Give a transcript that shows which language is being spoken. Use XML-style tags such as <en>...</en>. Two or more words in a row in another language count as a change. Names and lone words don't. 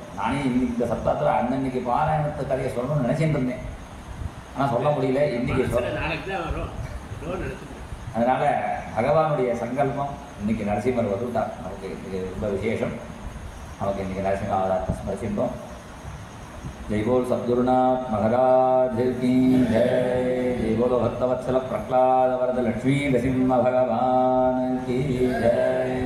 <ta>நானே இன்னைக்கு இந்த சப்தாத்தில் அன்னன்னைக்கு பாராயணத்தை கதையை சொல்லணும்னு நினச்சிட்டு இருந்தேன், ஆனால் சொல்ல முடியல. இன்னைக்கு அதனால் பகவானுடைய சங்கல்பம் இன்னைக்கு நரசிம்மர் வந்துட்டார். நமக்கு இது ரொம்ப விசேஷம். நமக்கு இன்றைக்கி நரசிம்ம அவதாரத்தை ஸ்மரிக்கின்றோம்.</ta> <hi>जय बोल सद्गुरुनाथ महाराज की जय। जय बोलो भक्तवत्सल प्रहलाद वरद लक्ष्मी नृसिंह भगवान की जय।</hi>